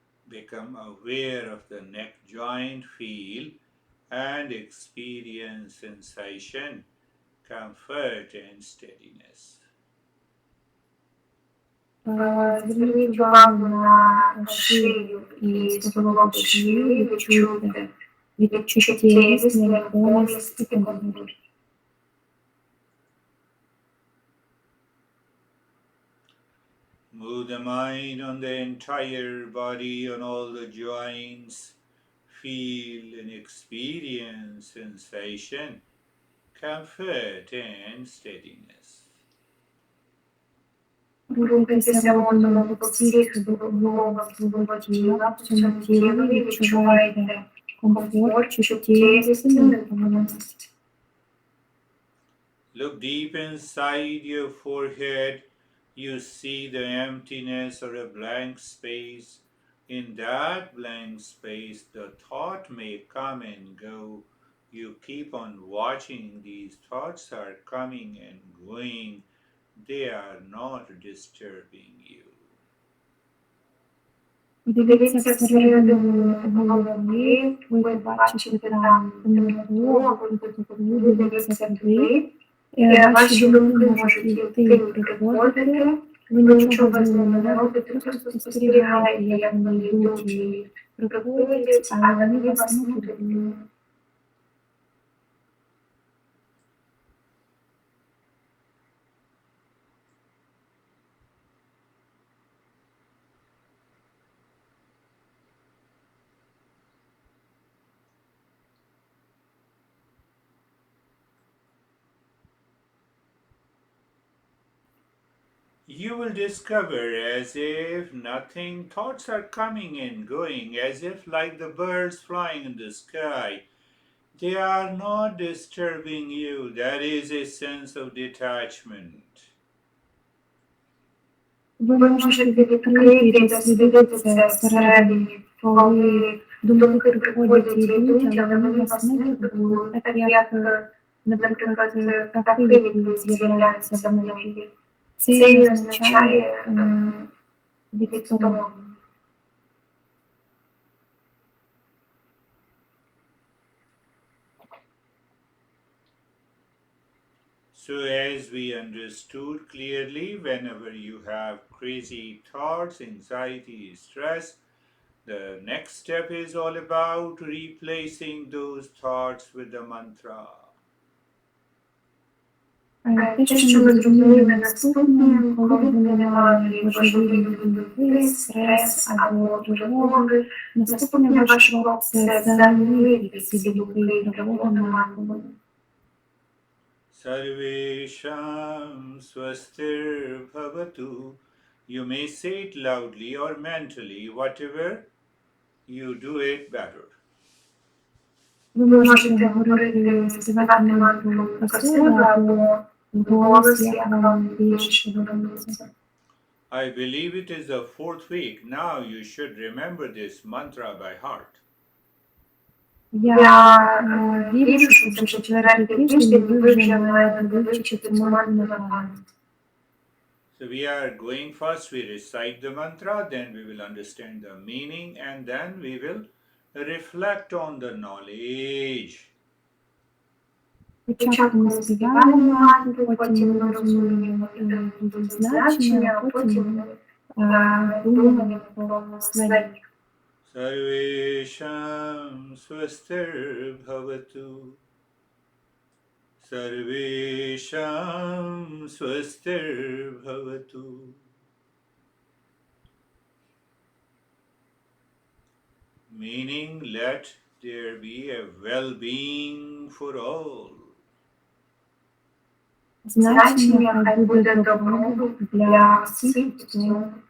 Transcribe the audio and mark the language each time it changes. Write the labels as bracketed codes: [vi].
[en] Become aware of the neck joint, feel and experience sensation, comfort and steadiness. [uk] Зверніть увагу на шию і суглоби шиї, відчуйте відчуттєвість, нерухомість і контур. [en] Move the mind on the entire body, on all the joints. Feel and experience sensation, comfort, and steadiness. [uk] Рухайтеся розумом по всіх суглобах свого тіла, по цьому тілі відчувайте комфорт, чуттєвість і нерухомість. [en] Look deep inside your forehead. You see the emptiness or a blank space. In that blank space, the thought may come and go. You keep on watching. These thoughts are coming and going. They are not disturbing you. [uk] Подивіться всередину голови, ви побачите там темноту, ви дивіться туди. Ваші думки можуть йти і приходити, ви нічого з ними не робите, просто спостерігаєте, як вони йдуть і приходять, але вони вас не турбують. [en] You will discover as if nothing, thoughts are coming and going, as if like the birds flying in the sky. They are not disturbing you. That is a sense of detachment. [uk] Ви можете відкрити і дослідити це всередині, коли думки приходять і йдуть, але вони вас не турбують, так як, наприклад, птахи, які з'являються в небі. Це і означає відсторонення. [en] So, as we understood clearly, whenever you have crazy thoughts, anxiety, stress, the next step is all about replacing those thoughts with the mantra. [uk] Те, що ми зрозуміли наступне, коли виникає важливі думки, стрес або тривоги, наступний ваш крок – це замінити ці думки і тривоги навколо. [sa] Sarvesham swastir bhavatu. [en] You may say it loudly or mentally, whatever you do it better. [uk] Ви можете говорити, співати мантру про себе або голос, як вам більше подобається. [en] I believe it is the fourth week. Now you should remember this mantra by heart. [uk] Я вірю, що вже четвертий тиждень ви вже маєте вивчити цю мантру на пам'ять. [en] So we are going first, we recite the mantra, then we will understand the meaning, and then we will reflect on the knowledge. [uk] Спочатку ми співаємо мантру, потім ми розуміємо її значення, а потім ми думаємо про знання. [sa] Sarvesham swastir bhavatu. Sarvesham swastir bhavatu. [en] Meaning, let there be a well-being for all. [uk] Значення хай буде добробут для всіх істот.